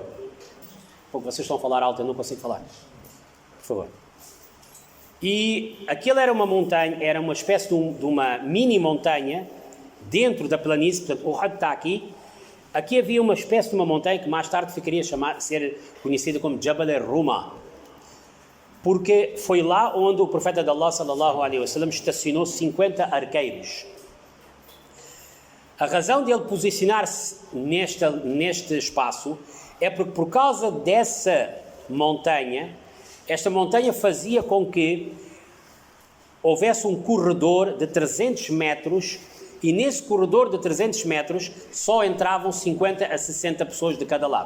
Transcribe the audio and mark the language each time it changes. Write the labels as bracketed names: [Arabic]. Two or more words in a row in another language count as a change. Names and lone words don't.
[Portuguese] Pouco, vocês estão a falar alto, eu não consigo falar. Por favor. E aquilo era uma montanha, era uma espécie de uma mini montanha dentro da planície. Portanto, o Uhud está aqui. Aqui havia uma espécie de uma montanha que mais tarde ficaria ser conhecida como Jabal al-Ruma, porque foi lá onde o profeta de Allah [Arabic] صلى الله عليه وسلم [Portuguese] estacionou 50 arqueiros. A razão de ele posicionar-se neste espaço é porque, por causa dessa montanha, esta montanha fazia com que houvesse um corredor de 300 metros e nesse corredor de 300 metros só entravam 50 a 60 pessoas de cada lado.